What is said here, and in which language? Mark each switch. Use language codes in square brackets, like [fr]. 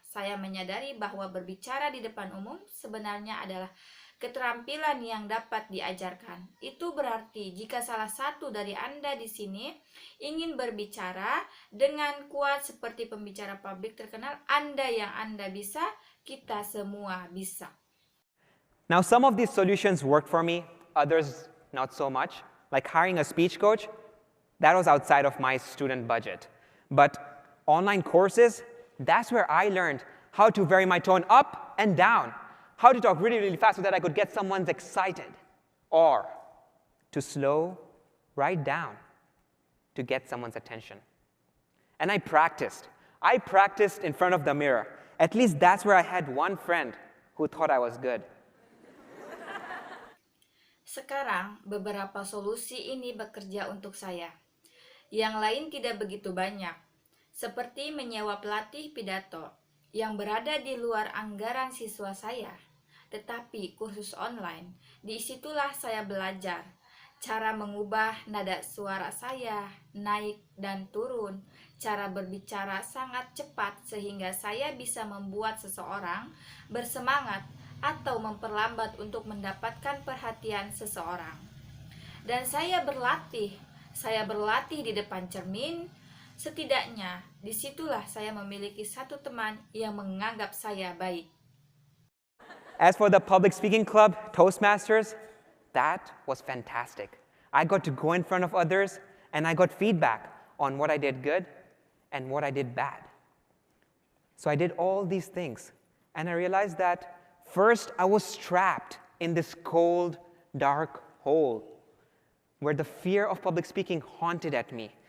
[id] Saya menyadari bahwa berbicara di depan umum sebenarnya adalah keterampilan yang dapat diajarkan. Itu berarti jika salah satu dari Anda di sini ingin berbicara dengan kuat seperti pembicara publik terkenal, Anda bisa, kita semua bisa. [en] Now, some of these solutions worked for me, others not so much. Like hiring a speech coach, that was outside of my student budget. But online courses, that's where I learned how to vary my tone up and down, how to talk really, really fast so that I could get someone excited, or to slow right down to get someone's attention. And I practiced. I practiced in front of the mirror. At least that's where I had one friend who thought I was good. [id] Sekarang, beberapa solusi ini bekerja untuk saya. Yang lain tidak begitu banyak, seperti menyewa pelatih pidato yang berada di luar anggaran siswa saya. Tetapi kursus online, disitulah saya belajar cara mengubah nada suara saya naik dan turun, cara berbicara sangat cepat sehingga saya bisa membuat seseorang bersemangat atau memperlambat untuk mendapatkan perhatian seseorang. Dan saya berlatih di depan cermin. Setidaknya disitulah saya memiliki satu teman yang menganggap saya baik. [en] As for the public speaking club, Toastmasters, that was fantastic. I got to go in front of others and I got feedback on what I did good and what I did bad. So I did all these things and I realized that first, I was trapped in this cold, dark hole where the fear of public speaking haunted at me.